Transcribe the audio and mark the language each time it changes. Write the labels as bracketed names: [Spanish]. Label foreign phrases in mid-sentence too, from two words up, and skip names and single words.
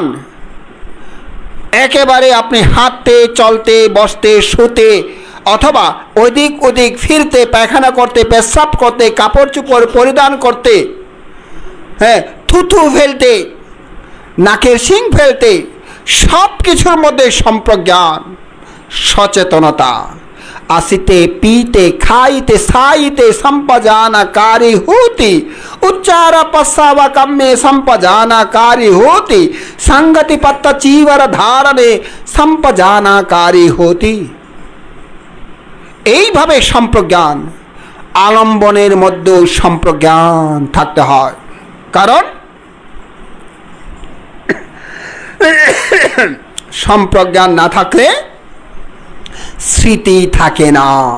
[Bangla] একেবারে আপনি হাঁটতে, চলতে, বসতে, শুতে, অথবা ওদিক ওদিক ফিরতে, পায়খানা করতে, পেশাব করতে, কাপড় চোপড় পরিধান করতে, হ্যাঁ, থুথু ফেলতে, নাকের শিং ফেলতে, সব কিছুর মধ্যে সম্প্রজ্ঞান, সচেতনতা। [Pali] আসিতে, পিতে, খাইতে, সাইতে संपजानकारी होती, उच्चार पश्चावा कम्मे संपजानकारी होती, संगति पत्त चीवर धारणे संपजानकारी होती। [Bangla] এইভাবে সম্প্রজ্ঞান, আলম্বনের মধ্যেও সম্প্রজ্ঞান থাকতে হয়। কারণ সম্প্রজ্ঞান না থাকলে স্মৃতি থাকে না।